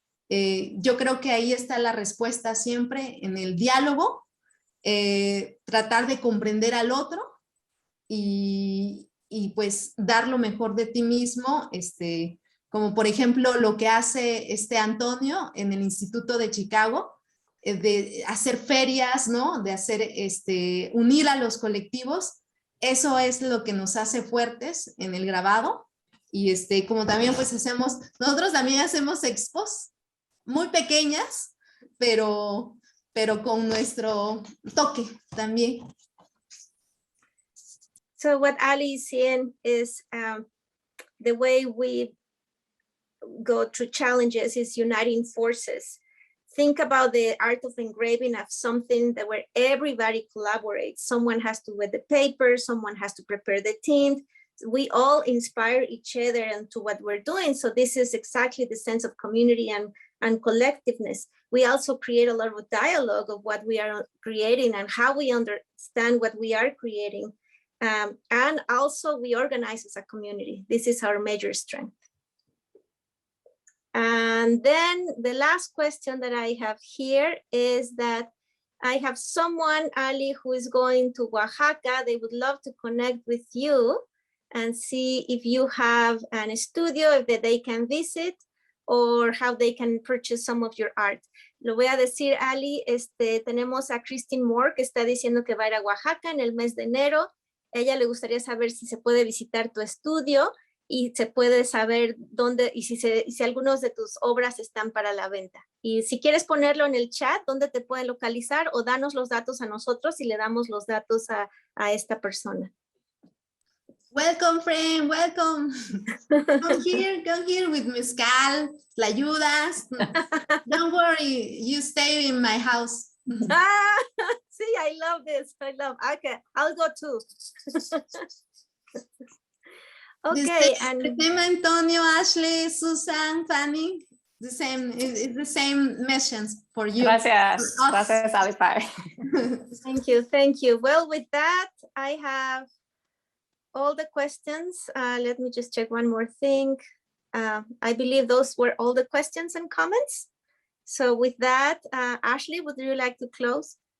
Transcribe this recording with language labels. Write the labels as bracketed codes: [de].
[es] Yo creo que ahí está la respuesta siempre en el diálogo, tratar de comprender al otro y pues dar lo mejor de ti mismo, como por ejemplo lo que hace Antonio en el Instituto de Chicago, de hacer ferias, ¿no? De hacer, unir a los colectivos. Eso es lo que nos hace fuertes en el grabado. Y como también pues nosotros también hacemos expos muy pequeñas, pero con nuestro toque también. [en] So what Ali is saying is the way we go through challenges is uniting forces. Think about the art of engraving as something that where everybody collaborates. Someone has to wet the paper, someone has to prepare the tint. We all inspire each other into what we're doing. So this is exactly the sense of community and collectiveness. We also create a lot of dialogue of what we are creating and how we understand what we are creating. And also we organize as a community. This is our major strength. And then the last question that I have here is that I have someone, Ali, who is going to Oaxaca. They would love to connect with you and see if you have a studio that they can visit or how they can purchase some of your art. [es] Lo voy a decir, Ali, tenemos a Christine Moore que está diciendo que va a ir a Oaxaca en el mes de enero. Ella le gustaría saber si se puede visitar tu estudio y se puede saber dónde y si algunos de tus obras están para la venta. Y si quieres ponerlo en el chat, dónde te pueden localizar o danos los datos a nosotros y le damos los datos a esta persona. [en] Welcome, friend, welcome. Come here with mezcal, tlayudas. Don't worry, you stay in my house. See, I love this. Okay, I'll go too. Okay, the same Antonio, Ashley, Susan, Fanny, it's the same message for you. [es] Gracias, gracias, Alejandra. [en] Thank you. Well, with that, I have all the questions. Let me just check one more thing. I believe those were all the questions and comments. So with that, Ashley, would you like to close?